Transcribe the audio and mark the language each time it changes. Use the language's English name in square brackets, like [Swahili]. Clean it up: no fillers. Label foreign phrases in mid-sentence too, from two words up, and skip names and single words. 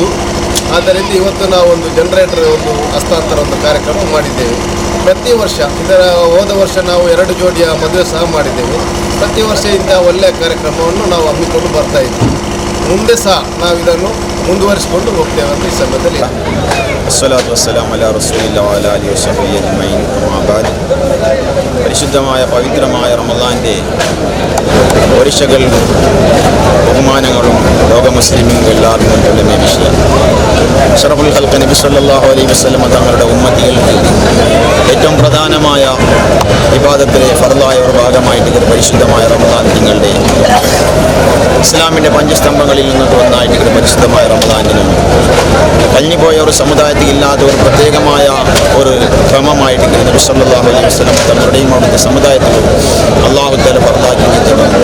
[Kannada] ಆದ್ದರಿಂದ ಇವತ್ತು ನಾವು ಒಂದು ಜನರೇಟರ್ ಒಂದು ಹಸ್ತಾಂತರ ಒಂದು ಕಾರ್ಯಕ್ರಮ ಮಾಡಿದ್ದೇವೆ. ಪ್ರತಿ ವರ್ಷ ಹೋದ ವರ್ಷ ನಾವು 2 ಜೋಡಿಯ ಮದುವೆ ಸಹ ಮಾಡಿದ್ದೇವೆ. ಪ್ರತಿ ವರ್ಷ ಇಂಥ ಒಳ್ಳೆಯ ಕಾರ್ಯಕ್ರಮವನ್ನು ನಾವು ಹಮ್ಮಿಕೊಂಡು ಬರ್ತಾ ಇದ್ದೀವಿ. ಮುಂದೆ ಸಹ ನಾವು ಇದನ್ನು ಮುಂದುವರಿಸಿಕೊಂಡು ಹೋಗ್ತೇವೆ ಅಂತ ಈ ಸಮಯದಲ್ಲಿ. [Arabic] الصلاة والسلام على رسول الله وعلى آله وصحبه أجمعين. أما بعد. [Malayalam] പരിശുദ്ധമായ പവിത്രമായ റമളാന്റെ ഒരിശകൾ ബഹുമാനങ്ങളും ലോക മുസ്ലിമുകൾ എല്ലാവർക്കും മുന്നിലുള്ള വിഷയം. [Arabic] أشرف الخلق [Malayalam] നബി [Arabic] صلى الله عليه وسلم [Malayalam] തങ്ങളുടെ ഉമ്മത്തികൾക്ക് ഏറ്റവും പ്രധാനമായ ഇബാദത്തിലെ ഫർളായ ഒരു ഭാഗമായിട്ട് ഇത് പരിശുദ്ധമായ റമളാൻ തിങ്കളുടെ ഇസ്ലാമിൻ്റെ പഞ്ചസ്തംഭങ്ങളിൽ നിന്നൊക്കെ ഒന്നായിട്ട് ഇത് പരിശുദ്ധമായ റമളാനിനും കഴിഞ്ഞുപോയ ഒരു സമുദായത്തിൽ ഇല്ലാത്ത ഒരു പ്രത്യേകമായ ഒരു ക്രമമായിട്ട് നബി [Arabic] صلى الله عليه وسلم [Malayalam] തങ്ങളുടെയും അവിടുത്തെ സമുദായത്തിലും [Arabic] الله تعالى [Malayalam] ഫർളാക്കി വെച്ചിട്ടുണ്ട്.